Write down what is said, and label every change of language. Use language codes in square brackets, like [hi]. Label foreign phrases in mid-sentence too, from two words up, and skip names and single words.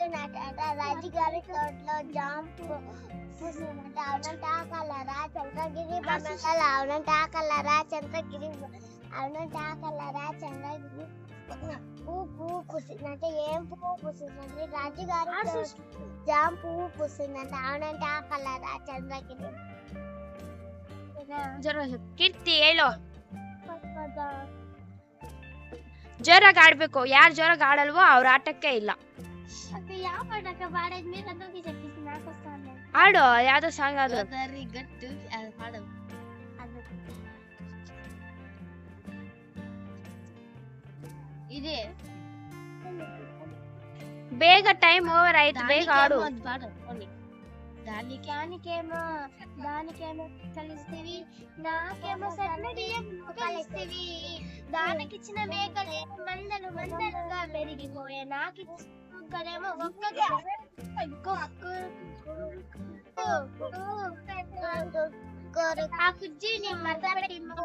[te] నాటాడ, రాజుగారి తోటలో జాంపు పూసినట్టు అవునంట కలరా చంద్రగిరి బొమ్మల, అవునంట కలరా చంద్రగిరి, అవునంట కలరా చంద్రగిరి, పువ్వు పూసినట్టు ఏం పువ్వు పూసినట్టు, రాజుగారి జాం పువ్వు పూసినట్టు, అవునంట కలరా చంద్రగిరి. [kn] ಕೀರ್ತಿ ಹೇಳು. ಜೋರಾಗಿ ಆಡ್ಬೇಕು. ಯಾರು ಜೋರಾಗಿ ಆಡಲ್ವೋ ಅವ್ರ ಆಟಕ್ಕೆ ಇಲ್ಲ. ಆಡು ಯಾವ್ದೋ ಸಾಂಗ್ ಆದ್ರು. ಬೇಗ [en] time over [kn] ಆಯ್ತು, ಬೇಗ ಆಡು. [te] దానికేమో కలిస్తేవి, నాకేమో సన్నడియం కలిస్తేవి, దానికిచ్చిన మేకలే మందలు మందలుగా పెరిగిపోయే, నాకిచ్చేమో ఒక్కగా ఆ కుర్జీని మడతపెట్టి